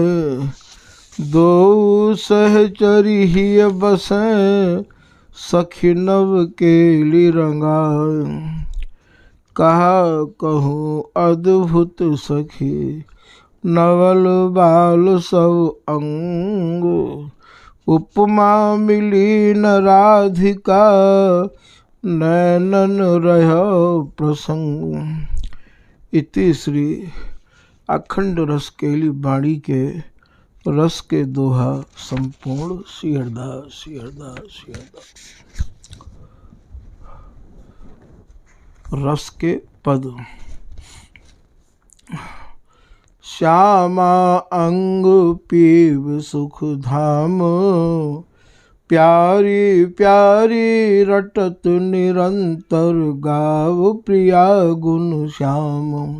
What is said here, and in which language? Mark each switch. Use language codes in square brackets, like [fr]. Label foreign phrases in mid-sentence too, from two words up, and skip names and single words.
[bra] दो सहचरी हिय बसें, सखी नव केली रंगाय। कहा कहूँ अद्भुत सखी, नवल बाल सब अंग। उपमा मिली न राधिका, नैनन रह प्रसंग। इति श्री अखंड रस केली बाणी के रस के दोहा संपूर्ण। श्री हरिदास श्री हरिदास श्री हरिदास। रस के पद। श्यामा अंग पीव सुख धाम, प्यारी प्यारी रटत निरंतर गाव प्रिया गुण श्याम।